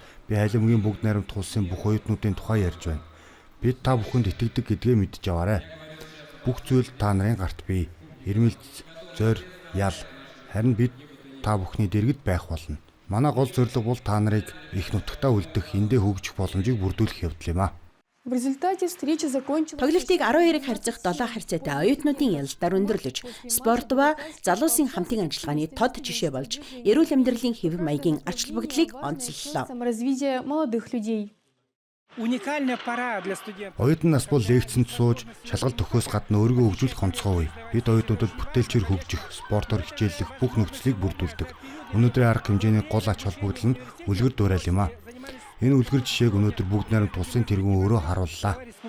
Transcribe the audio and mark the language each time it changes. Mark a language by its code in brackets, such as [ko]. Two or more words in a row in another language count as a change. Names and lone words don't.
[mn] Би Халимгийн бүгд найрамдах улсын бүх оюутнуудын тухай ярьж байна. Бид та бүхэнд итгэдэг гэдгээ мэдж аваарай. Бүх зүйл та нарын гарт бий. Ирмэлц, зойр, ял. Харин бид та бүхний дэргэд байх болно. Манай гол зорилго бол та нарыг их нутагтаа үлдэх, эндээ хөгжих боломжийг бүрдүүлэх явдал юм а. [ru] В результате встреча закончилась. [mn] Тоглолтыг 12-ыг харьцах 7 харьцаатай оюутнуудын ялалтаар өндөрлөж, спорт ба залуусын хамтын ажиллагааны тод жишээ болж, эрүүл амьдралын хэв маягийн ач холбогдлыг онцоллоо. [ru] Саморазвитие молодых людей. [mn] Оюутан нас бол лекцэнд сууж, шалгалт өгөхөөс гадна өөрийгөө хөгжүүлэх онцгой үе. Бид оюутнуудад бүтээлчээр хөгжих, спортоор хичээллэх бүх нөхцөлийг бүрдүүлдэг. Өнөөдрийн арга хэмжээний гол ач холбогдол нь үлгэр дуурайл юм а. Энэ үлгэр жишээг өнөөдөр бүгд найрамд тулсын тэргүүн өөрөө харууллаа.